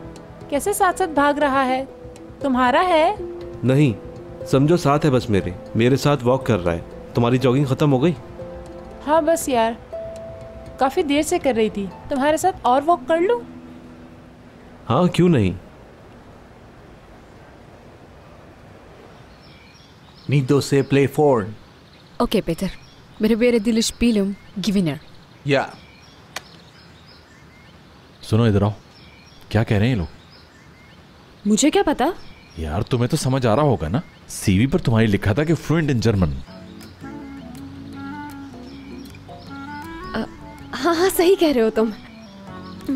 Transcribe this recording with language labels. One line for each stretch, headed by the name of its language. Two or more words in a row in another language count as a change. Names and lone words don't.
Hindi: कैसे साथ साथ भाग रहा है? तुम्हारा है? नहीं, समझो साथ है बस। मेरे साथ वॉक कर रहा है। तुम्हारी जॉगिंग खत्म हो गई? हाँ बस यार, काफी देर से कर रही थी। तुम्हारे साथ और वॉक कर लूं? हाँ क्यों नहीं। Nido se play forward.
English: Okay, Peter.
German: Wir werden die Spielung gewinnen.
English: Yeah.
Hindi: सुनो, इधर आओ। क्या कह रहे हैं ये लोग? मुझे क्या पता? यार तुम्हें तो समझ आ रहा होगा ना। सीवी पर तुम्हारी लिखा था कि
English: fluent in German.
Hindi: हाँ हाँ, सही कह रहे हो तुम।